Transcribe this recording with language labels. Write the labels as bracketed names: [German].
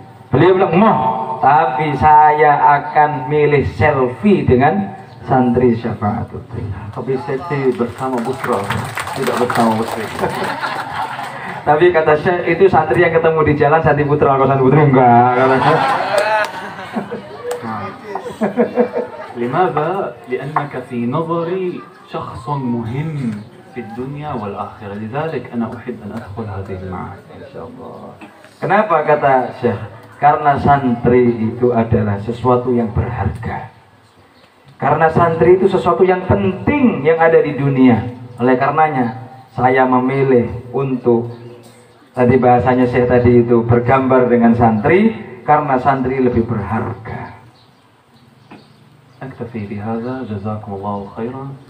[Indonesian] Beliau bilang moh, tapi saya akan milih selfie dengan santri Syafaatut Thullab. Tapi selfie bersama Busra, tidak bersama Busri. Tapi kata Syekh, itu santri yang ketemu di jalan, santri putra, kalau santri putri enggak, katanya. [Arabic] لماذا؟ لأنك في نظري شخص مهم في الدنيا والآخرة، لذلك أنا أحب أن أدخل هذه المعارك إن شاء الله. [Indonesian] Kenapa kata Syekh? Karena santri itu adalah sesuatu yang berharga. Karena santri itu sesuatu yang penting yang ada di dunia. Oleh karenanya saya memilih untuk, tadi bahasanya Syekh tadi itu, bergambar dengan santri, karena santri lebih berharga. [Arabic] أكتفي بهذا، جزاكم الله خيرا.